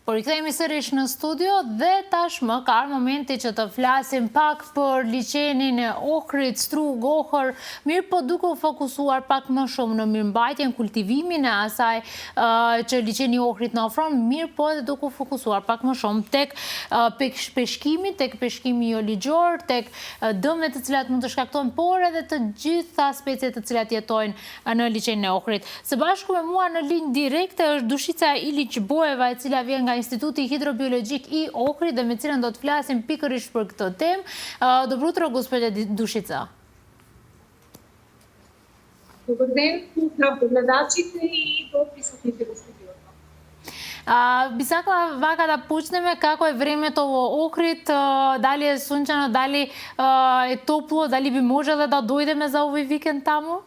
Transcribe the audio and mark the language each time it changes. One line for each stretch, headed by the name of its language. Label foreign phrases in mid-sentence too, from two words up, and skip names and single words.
Albanian: Порикthehemi sërish në studio dhe tashmë ka momenti që të flasim pak për liçenin e Ohrit, Strug, Ohër, mirë po duke u fokusuar pak më shumë në mirëmbajtjen, kultivimin e asaj që liçeni i Ohrit na ofron, mirë po edhe duke u fokusuar pak më shumë tek peshkimi, tek peshkimi jo ligjor, tek dëmet të cilat mund të shkaktojnë, por edhe të gjitha speciet të cilat jetojnë në liçenin e Ohrit. Së bashku me mua në linjë direkte është Dushica Iliç Bojeva, e cila vjen nga Instituti Hidrobiologjik i Ohrit dhe me cilën do të flasim pikërisht për këtë temë.
Macedonian: Добро утро, gospođa Душица.
Bulgarian: Добър ден,
Macedonian: поздрав до гледачите и до присутните во студиото. Би сакала вака да почнеме како е времето во Охрид, дали е сончено, дали е топло, дали би можеле да дојдеме за овој викенд таму?